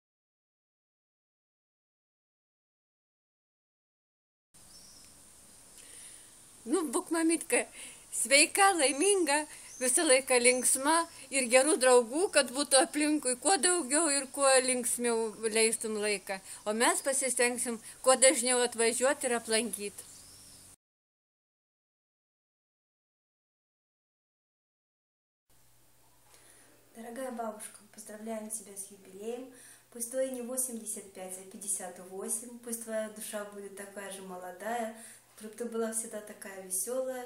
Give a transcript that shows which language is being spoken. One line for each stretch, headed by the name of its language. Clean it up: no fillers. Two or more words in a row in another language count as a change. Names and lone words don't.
Lithuanian: Nu, būk mamytka, sveika, laiminga, visą laiką linksma ir gerų draugų, kad būtų aplinkui kuo daugiau ir kuo linksmiau leistum laiką. O mes pasistengsim kuo dažniau atvažiuoti ir aplankyti.
Russian: Дорогая бабушка, поздравляем тебя с юбилеем. Пусть твои не 85, а 58. Пусть твоя душа будет такая же молодая, чтобы ты была всегда такая веселая.